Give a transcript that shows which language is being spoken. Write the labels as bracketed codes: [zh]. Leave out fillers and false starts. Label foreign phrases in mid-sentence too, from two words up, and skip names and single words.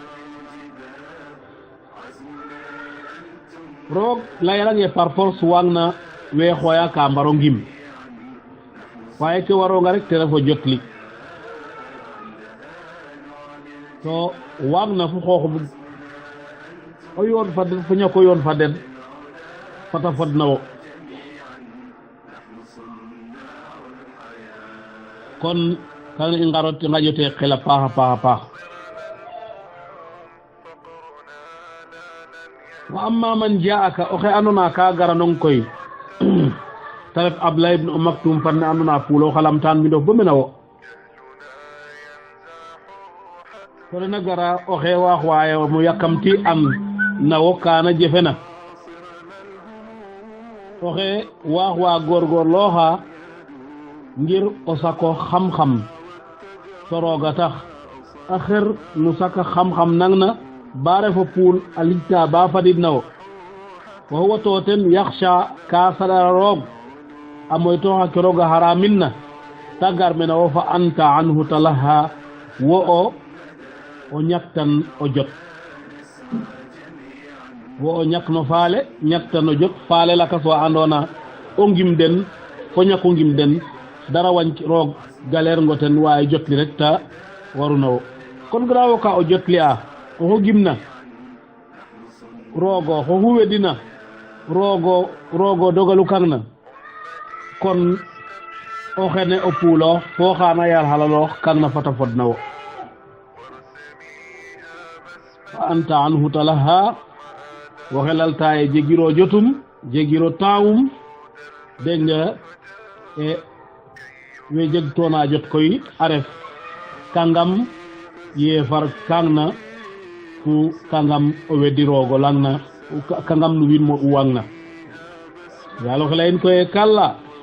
[srr] roog layarange par force wangna we xooya ka mbaro ngim waye ke waronga rek te refo jotli to wagna fu xooxum o yoon fa den fo ñako yoon fa den fata fodna wo kon kan i ngarot i ngaƴote xel a paax a paax a paax [ar] وأما من جاءك [srr] oxe andona ka garanong koy te ref Ablaye ibn Maktum fanne andona puulo xalamtaan mbindof bo mena wo to rena gara oxe waax waaye mo yakamti an na wo kaana jefena oxe waax waa góorgóorlooxa ngir o sako xam-xam to rooga tax a xer nu saka xam-xam nang na ba refo puul a lijta ba fadid na wo [ar] وهو [srr] to ten yaxsha ka saɗara roog a moytooxa ke rooga haramin na ta gar mena wo [ar] فأنت عنه تلهى [srr] wo o ñaktan o jot wo o ñak no faale ñaktan o jot faale lakas wa andona o ngim den fo ñako ngim den dara wañ roog galer ngoten waaye jotli rek ta waruna wo kon grawo ka o jotli a oxo gimna roogo xo xuwedina roogo dogalu kang na kon o xene o puuloox fo xaana yar xalaloox kang na fata fodna wo [ar] فأنت عنه تلهى [srr] waxe laltaye jegiro jotum jegiro taawum dégg nga e we jeg toona jot koy a ref kangam yeefar kang na fu kangam o wedi roogo lang na kangam no wiin mo uwang na yaalo xe leyin koye kalla